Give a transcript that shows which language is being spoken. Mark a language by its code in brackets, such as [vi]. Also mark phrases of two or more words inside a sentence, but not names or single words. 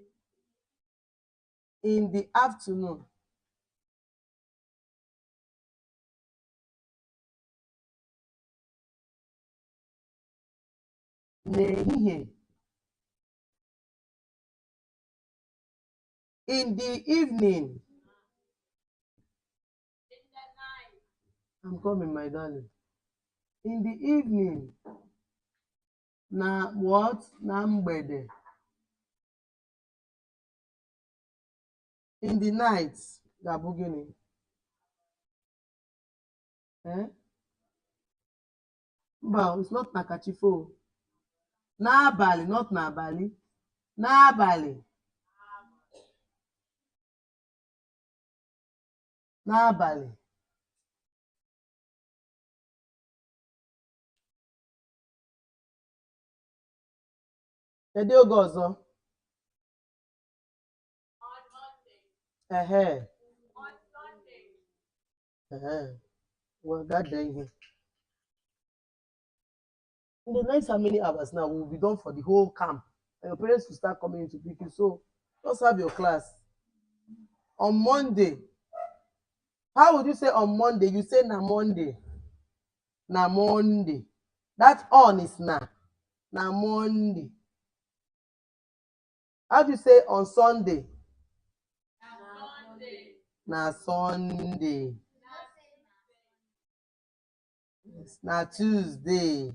[en] In the afternoon. N'ehihie. In the evening. In the night. I'm coming, my darling. In the evening. Na what? [ig] Na mgbede. [en] In the night. [ig] Ga-abụ gịnị? Mba, [en] it's not [ig] na kachifo. N'abalị, not n'abalị. N'abalị. N'abalị. Kedu oge ọzọ? [en] On Monday. On Sunday. Well, that day here. In the next how many hours now, we'll be done for the whole camp. And your parents will start coming to pick you. So just have your class. On Monday. How would you say on Monday? You say na Monday. Na Monday. That on is na. Na Monday. How do you say on Sunday? [ig] Na Sunday. [en] It's not Tuesday.